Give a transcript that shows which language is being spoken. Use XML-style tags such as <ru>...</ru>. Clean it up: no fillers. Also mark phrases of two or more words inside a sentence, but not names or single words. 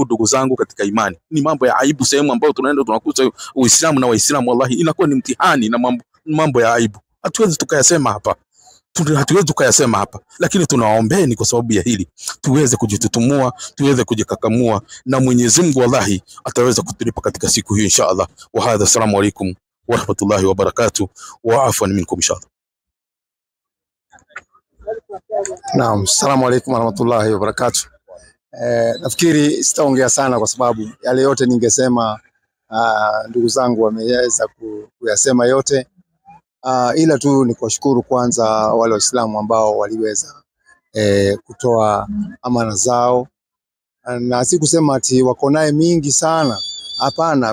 <sw>Ndugu zangu katika imani, ni mambo ya aibu, sehemu ambayo tunaenda tunakuta Uislamu na Waislamu wallahi inakuwa ni mtihani na mambo ya aibu. Hatuwezi tukayasema hapa, lakini tunawaombeni kwa sababu ya hili tuweze kujitutumua, tuweze kujikakamua, na Mwenyezi Mungu wallahi ataweza kutulipa katika siku hiyo inshallah.</sw> <ar>وهذا السلام عليكم ورحمة الله وبركاته وعفوا منكم إن شاء الله. نعم السلام عليكم ورحمة الله وبركاته.</ar> <sw>Nafikiri sitaongea sana kwa sababu yale yote ningesema ndugu zangu wameweza kuyasema yote. Ila tu ni kuwashukuru kwanza wale Waislamu ambao waliweza kutoa amana zao, na si kusema ati wako naye mingi sana, hapana.</sw>